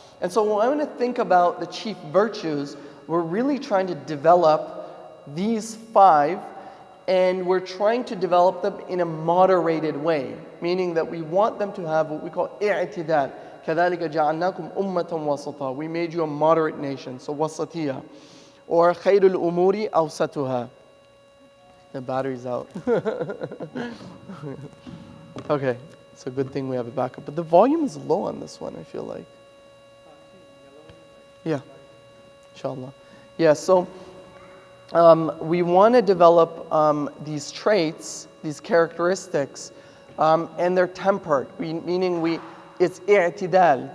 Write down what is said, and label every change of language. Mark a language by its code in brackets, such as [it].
[en] And so when I want to think about the chief virtues, we're really trying to develop these 5, and we're trying to develop them in a moderated way, meaning that we want them to have what we call i'tidal. [ar] كَذَلِكَ جَعَلْنَاكُمْ أُمَّةً وَسَطًا. [en] We made you a moderate nation, so wasatiyah. [ar] Or خَيْرُ الْأُمُورِ أَوْسَطُهَا. [en] The battery's out. Okay, it's a good thing we have a backup. But the volume is low on this one, I feel like. Yeah, inshallah. Yeah, so we want to develop these traits, these characteristics, and they're tempered, meaning it's i'tidal.